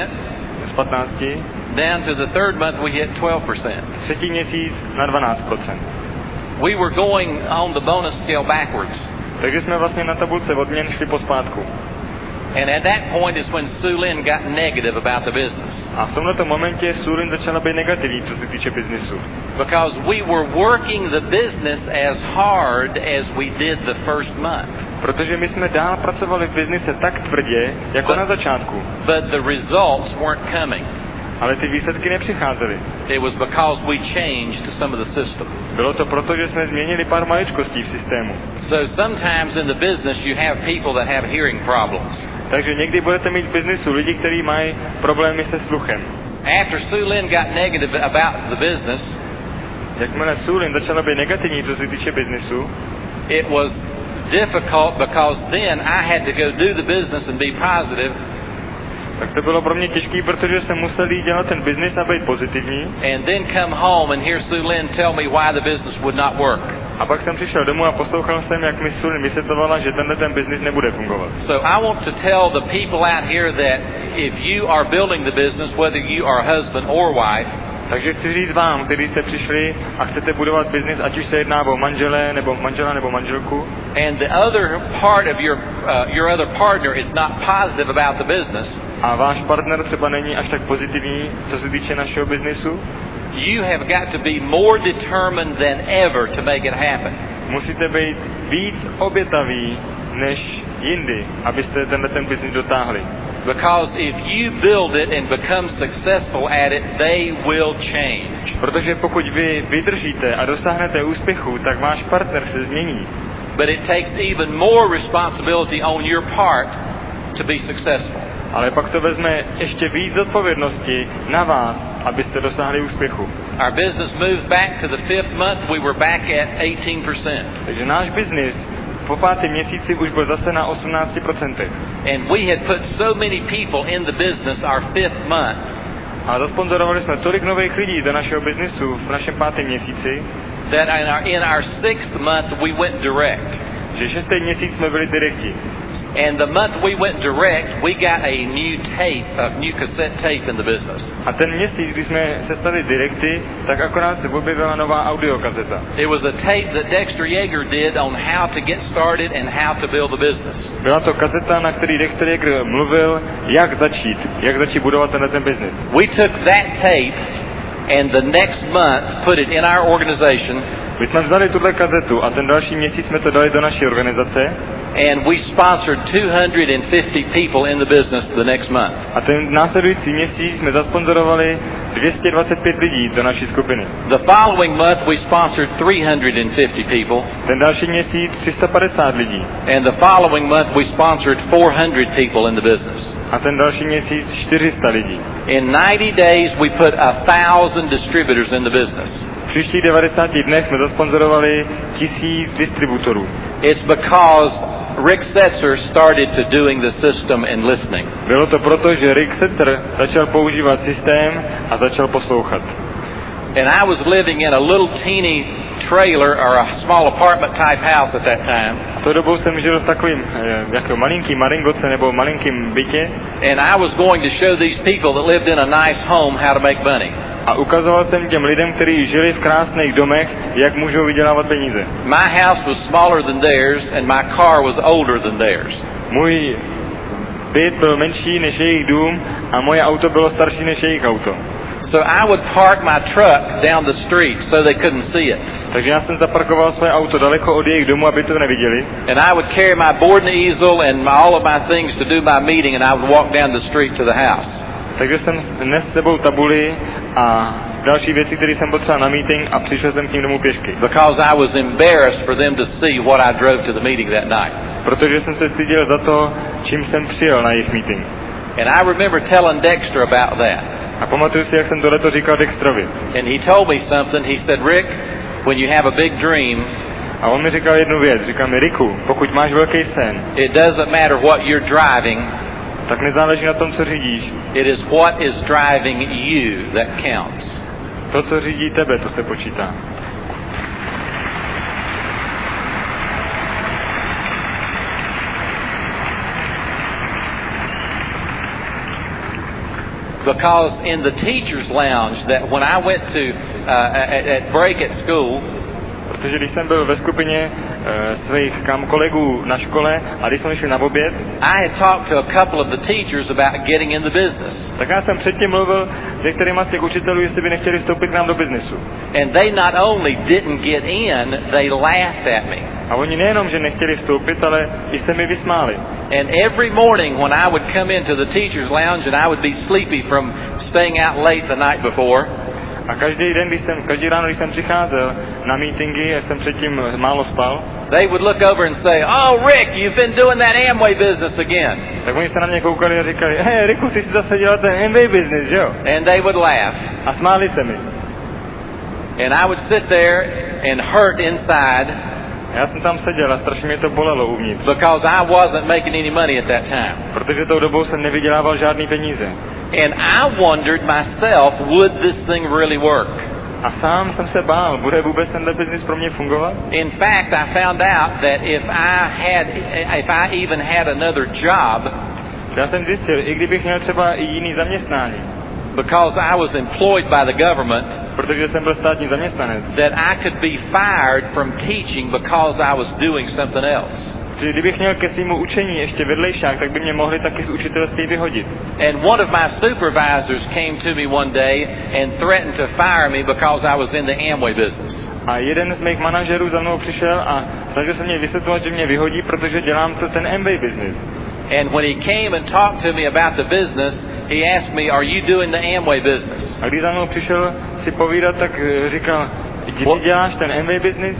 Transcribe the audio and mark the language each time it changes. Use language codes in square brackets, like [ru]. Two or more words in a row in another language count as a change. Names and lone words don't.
[cs] z 15, [en] Down to the third month, we hit 12%. [cs] třetí měsíc na 12%. [en] We were going on the bonus scale backwards. [cs] Takže jsme vlastně na tabulce odměn šli pospátku. [en] And at that point is when Sue Lynn got negative about the business. [cs] A v tomto momentě Sulin začala být negativní, co se týče biznisu. [en] Because we were working the business as hard as we did the first month. [cs] Protože my jsme dál pracovali v biznise tak tvrdě, jako na začátku. [en] But the results weren't coming. [cs] Ale ty výsledky nepřicházely. [en] It was because we changed some of the system. [cs] Bylo to proto, že jsme změnili pár maličkostí v systému. [en] So sometimes in the business you have people that have hearing problems. [cs] Takže někdy budete mít v biznisu lidi, kteří mají problémy se sluchem. [en] After Sue Lynn got negative about the business, [cs] Jakmile Sulin začala být negativní, co se týče biznisu, [en] it was difficult because then I had to go do the business and be positive. [cs] tak to bylo pro mě těžké, protože jsem musel jít dělat ten biznis a být pozitivní. [en] And then come home and hear Sue Lynn tell me why the business would not work. [cs] A pak jsem přišel domů a poslouchal jsem, jak mi Sulin vysvětlovala, že ten biznis nebude fungovat. [en] So I want to tell the people out here that if you are building the business, whether you are husband or wife, [cs] Takže chci říct vám, kteří jste přišli a chcete budovat biznis, ať už se jedná o manžela nebo manželku, [en] and the other part of your other partner is not positive about the business, [cs] a váš partner třeba není až tak pozitivní, co se týče našeho biznisu, [en] you have got to be more determined than ever to make it happen. [cs] musíte být víc obětaví než jindy, abyste ten biznis dotáhli. [en] Because if you build it and become successful at it, they will change. [cs] Protože pokud vy vydržíte a dosáhnete úspěchu, tak váš partner se změní. [en] But it takes even more responsibility on your part to be successful. [cs] Ale pak to vezme ještě víc odpovědnosti na vás, abyste dosáhli úspěchu. [en] Our business moved back to the 5th month. We were back at 18%. [cs] Takže náš biznis po 5. měsíci už byl zase na 18%. [en] And we had put so many people in the business our 5th month [cs] A zasponzorovali jsme tolik nových lidí do našeho biznisu v našem 5. měsíci, [en] that in our 6th month we went direct. [cs] že 6. měsíc jsme byli direkti. [en] And the month we went direct, we got a new cassette tape in the business. [cs] A ten měsíc, když jsme se stali direkty, tak akorát se objevila nová audiokazeta. [en] It was a tape that Dexter Yeager did on how to get started and how to build the business. [cs] Byla to kazeta, na který Dexter Yeager mluvil, jak začít budovat ten business. [en] We took that tape and the next month put it in our organization. [cs] My jsme vzali tuhle kazetu a ten další měsíc jsme to dali do naší organizace. [en] And we sponsored 250 people in the business the next month. [cs] A ten následující měsíc jsme zasponzorovali 225 lidí do naší skupiny. [en] The following month we sponsored 350 people. [cs] Ten další měsíc 350 lidí. [en] And the following month we sponsored 400 people in the business. [cs] A ten další měsíc 400 lidí. [en] In 90 days we put 1,000 distributors in the business. [cs] V příštích 90 dnech jsme zasponzorovali 1000 distributorů. [en] It's because Rick Setzer started to doing the system and listening. [cs] Bylo to proto, že Rick Setzer začal používat systém a začal poslouchat. [en] And I was living in a little teeny trailer or a small apartment type house at that time. [cs] V tou dobou jsem žil v takovým jako malinkým maringoce nebo malinkým bytě. [en] And I was going to show these people that lived in a nice home how to make money. [cs] A ukazoval jsem těm lidem, kteří žili v krásných domech, jak můžou vydělávat peníze. [en] My house was smaller than theirs and my car was older than theirs. [cs] Můj byt byl menší než jejich dům a moje auto bylo starší než jejich auto. [en] So I would park my truck down the street so they couldn't see it. [cs] Takže já jsem zaparkoval své auto daleko od jejich domu, aby to neviděli. [en] And I would carry my board and easel and all of my things to do my meeting and I would walk down the street to the house. [cs] Takže jsem nesl s sebou tabuli a další věci, které jsem potřeboval na meeting a přišel jsem k ním domů pěšky. [en] Because I was embarrassed for them to see what I drove to the meeting that night. [cs] Protože jsem se styděl za to, čím jsem přijel na jejich meeting. [en] And I remember telling Dexter about that. [cs] A pamatuju si, jak jsem tohleto říkal Dexterovi. [en] And he told me something. He said, Rick, when you have a big dream, [cs] a on mi říkal jednu věc. Říkal mi, Ricku, pokud máš velký sen, [en] it doesn't matter what you're driving. [cs] Tak nezáleží na tom, co řídíš. [en] It is what is driving you that counts. [cs] To, co řídí tebe, to se počítá. [en] Because in the teacher's lounge, that when I went to at break at school, [cs] protože když jsem byl ve skupině svých kolegů na škole a když jsme šli na oběd, [en] I had talked to a couple of the teachers about getting in the business. [cs] Tak já jsem předtím mluvil s některýma z těch učitelů, jestli by nechtěli vstoupit k nám do biznesu. [en] And they not only didn't get in, they laughed at me. [cs] A oni nejenom, že nechtěli vstoupit, ale i se mi vysmáli. [en] And every morning when I would come into the teacher's lounge and I would be sleepy from staying out late the night before, [cs] a každý ráno, když jsem přicházel na meetingy, já jsem předtím málo spal, [en] they would look over and say, "Oh, Rick, you've been doing that Amway business again." [cs] Tak oni se na mě koukali a říkali, "Hey, Ricku, ty jsi zase dělal ten Amway business, jo?" [en] And they would laugh. [cs] A smáli se mi. [en] And I would sit there and hurt inside. [cs] Já jsem tam seděl a strašně mě to bolelo uvnitř. [en] Because I wasn't making any money at that time. [cs] Protože tou dobou jsem nevydělával žádný peníze. [en] And I wondered myself, would this thing really work? [cs] A sám jsem se bál, bude vůbec tenhle biznis pro mě fungovat? [en] In fact, I found out that if I even had another job, [cs] já jsem zjistil, i kdybych měl třeba i jiný zaměstnání, [en] because I was employed by the government, [cs] protože jsem byl státní zaměstnanec, [en] that I could be fired from teaching because I was doing something else. [cs] Kdybych měl ke svému učení ještě vedlejšák, tak by mě mohli taky z učitelství vyhodit. [en] And one of my supervisors came to me one day and threatened to fire me because I was in the Amway business. [cs] A jeden z mých manažerů za mnou přišel a snažil se mě vysvětlovat, že mě vyhodí, protože dělám ten Amway business. [en] And when he came and talked to me about the business, he asked me, "Are you doing the Amway business?" [cs] A když za mnou přišel si povídat, tak říkal, "Ty děláš ten Amway business?"